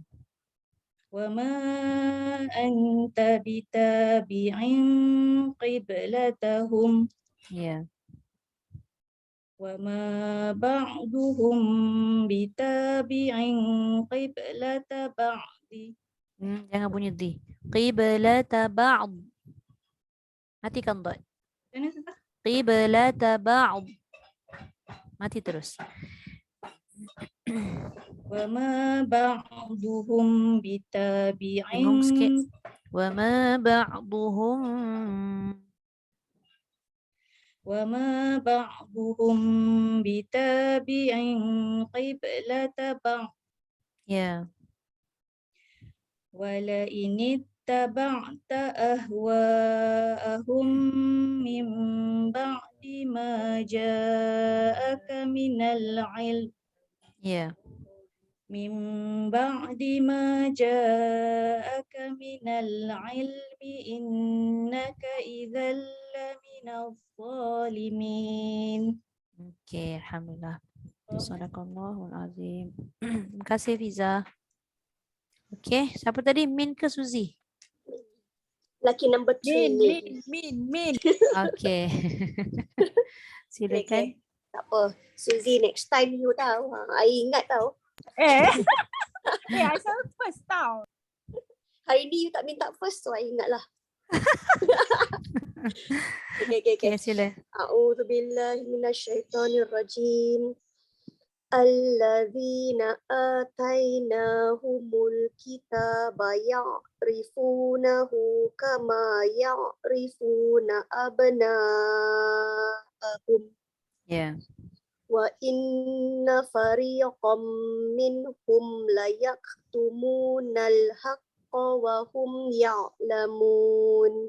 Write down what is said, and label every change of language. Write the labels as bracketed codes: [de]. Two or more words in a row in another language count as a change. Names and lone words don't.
[ar] وما أنت بتابع قبلتهم [ms] Ya. [ar] وما بعضهم بتابع قبلة بعض. [ms] Jangan bunyi di. [ar] قبلة بعض. [ms] Matikan dot. [ar] قبلة بعض. [ms] Mati terus. [ar] وما بعضهم بتابع [ms] Dengung sikit. [ar] وما بعضهم. وما بعضهم بتابع قبلة بعض. [ms] Ya. [ar] ولئن اتبعت أهواءهم من بعد ما جاءك من العلم [ms] Ya. [ar] من بعد ما جاءك من العلم إنك إذا لمن الظالمين. [ms] Okey, alhamdulillah. [ar] صدق الله العظيم. [ms] Terima kasih Fiza. Okey, siapa tadi? Min ke Suzy? [en] Lucky number 3 ni. [ms] Min. Okey. Silakan. Tak apa. Suzy, [en] next time [ms] you tahu. I ingat tahu. I selalu first tau. Hari ni you tak minta first, so I ingat lah. Okay. Okay, sila. [ar] أعوذ بالله من الشيطان الرجيم. الذين آتيناهم الكتاب يعرفونه كما يعرفون أبناءهم [ms] Ya. [ar] وإن فريقا منهم ليكتمون الحق وهم يعلمون.